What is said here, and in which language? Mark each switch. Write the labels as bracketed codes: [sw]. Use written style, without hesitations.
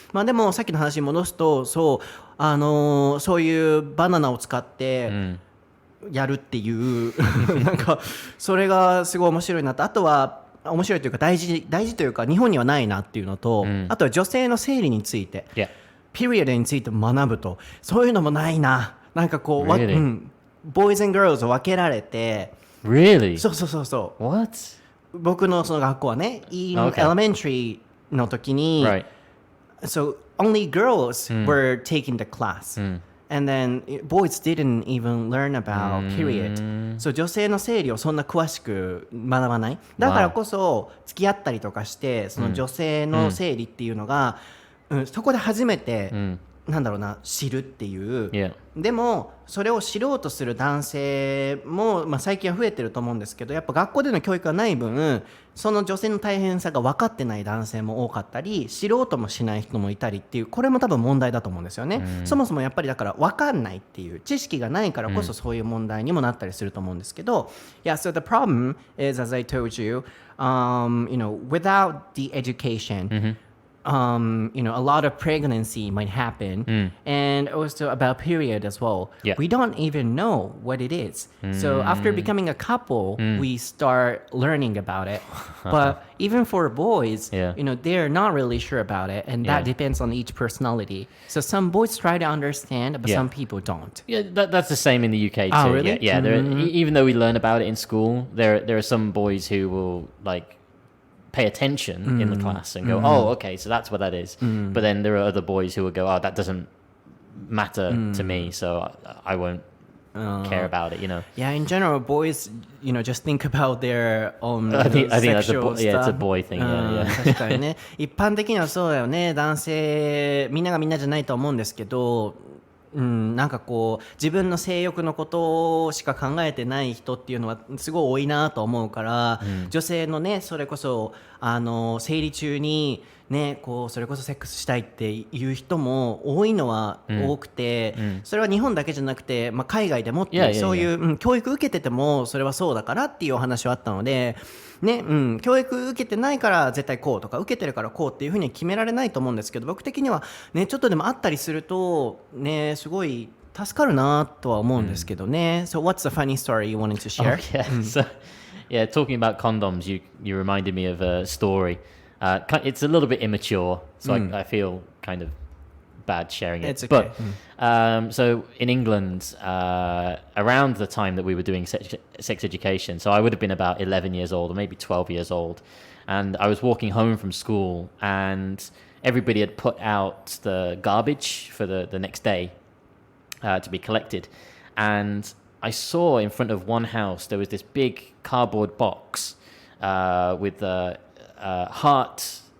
[ja] でもさっきの話に戻すとそういうバナナを使ってやるっていう、なんかそれがすごい面白いなと。あとは面白いというか大事というか日本にはないなっていうのと、あとは女性の生理について、ピリオドについて学ぶとそういうのもないな。なんかこう、 [en] boys and girls [ja] を分けられて、 [en] Really? [ja] そう。 [en] What? [ja] 僕のその学校はね、elementary の時に、 [en] so only girls were taking the class. And then boys didn't even learn about period. [ja] So 女性の生理をそんな詳しく学ばない。だからこそ付き合ったりとかして、その女性の生理っていうのが、そこで初めて、なんだろうな、知るっていう。でもそれを知ろうとする男性も、最近は増えてると思うんですけど、やっぱ学校での教育がない分その女性の大変さが分かってない男性も多かったり、知ろうともしない人もいたりっていう、これも多分問題だと思うんですよね。そもそもやっぱりだから分かんないっていう知識がないからこそそういう問題にもなったりすると思うんですけど、 [en] Yeah, so the problem is, as I told you, without the education, a lot of pregnancy might happen, and also about period as well. We don't even know what it is. So after becoming a couple, we start learning about it. But even for boys, they're not really sure about it, and that depends on each personality. So some boys try to understand, but some people don't. Yeah, that's the same in the UK too. Oh, really? Yeah. Even though we learn about it in school, there are some boys who will pay attention in the class and go, oh, okay, so that's what that is. But then there are other boys who will go, oh, that doesn't matter to me, so I won't care about it, Yeah, in general, boys, just think about their own I think that's sexual stuff. it's a boy thing. Yeah. [ja] 確かにね。一般的にはそうだよね。男性、みんながみんなじゃないと思うんですけど、なんかこう自分の性欲のことしか考えてない人っていうのはすごい多いなと思うから、女性のね、それこそ生理中にね、こうそれこそセックスしたいっていう人も多いのは多くて、それは日本だけじゃなくて、海外でもってそういう、教育受けててもそれはそうだからっていうお話はあったのでね、教育受けてないから絶対こうとか受けてるからこうっていうふうに決められないと思うんですけど、僕的にはね、ちょっとでもあったりするとね、すごい助かるなとは思うんですけどね。 [en] So what's the funny story you wanted to share? So talking about condoms, you reminded me of a story. It's a little bit immature, so I feel kind of bad sharing it. It's okay. But so in England, around the time that we were doing sex education, so I would have been about 11 years old or maybe 12 years old, and I was walking home from school, and everybody had put out the garbage for the next day to be collected, and I saw in front of one house there was this big cardboard box with a heart